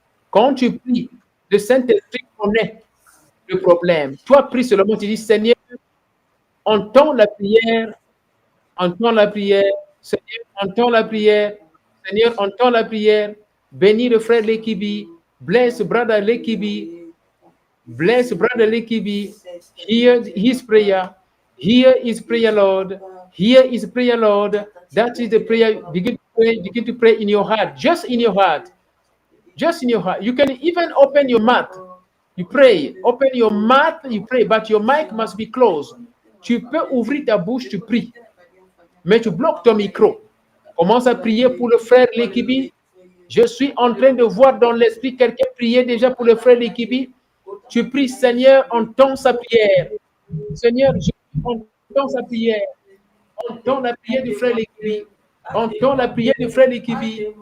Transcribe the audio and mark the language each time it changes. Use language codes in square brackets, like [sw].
[fr] Quand tu pries, le Saint-Esprit connaît le problème. Toi, prie seulement, tu dis, Seigneur, entends la prière, entends la prière, Seigneur, entends la prière, Seigneur, entends la prière, bénis le frère Lekibi, [en] bless brother Lekibi, bless brother Lekibi, hear his prayer, hear his prayer, Lord, hear his prayer, Lord. That is the prayer. Begin to pray in your heart, just in your heart, just in your heart. You can even open your mouth. You pray. Open your mouth, you pray, but your mic must be closed. [fr] Tu peux ouvrir ta bouche, tu pries, mais tu bloques ton micro. Commence à prier pour le frère Lekibi. Je suis en train de voir dans l'esprit quelqu'un prier déjà pour le frère Lekibi. Tu pries, Seigneur, entends sa prière. Seigneur, entends sa prière. Entends la prière du frère Lekibi. Entends la prière du frère Lekibi.